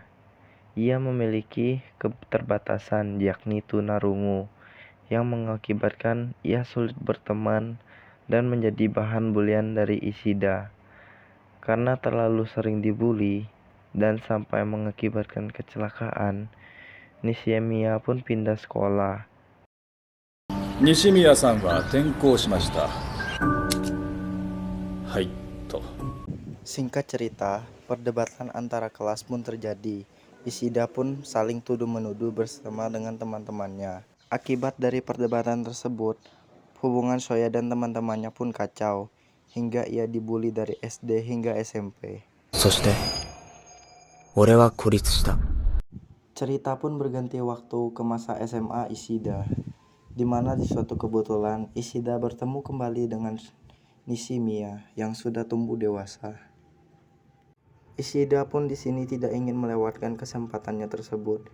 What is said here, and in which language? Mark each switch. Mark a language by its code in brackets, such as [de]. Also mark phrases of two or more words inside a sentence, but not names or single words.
[id] Ia memiliki keterbatasan yakni tunarungu yang mengakibatkan ia sulit berteman dan menjadi bahan bulian dari Ishida. Karena terlalu sering dibully dan sampai mengakibatkan kecelakaan, Nishimiya pun pindah sekolah. [ja] 西宮さんは転校しました。はいと。 [id] Singkat cerita, perdebatan antara kelas pun terjadi. Ishida pun saling tuduh-menuduh bersama dengan teman-temannya. Akibat dari perdebatan tersebut, hubungan Soya dan teman-temannya pun kacau, hingga ia dibully dari SD hingga SMP. [ja] そして俺は孤立した。 [id] Cerita pun berganti waktu ke masa SMA Ishida, di mana di suatu kebetulan Ishida bertemu kembali dengan Nishimiya yang sudah tumbuh dewasa. Ishida pun di sini tidak ingin melewatkan kesempatannya tersebut.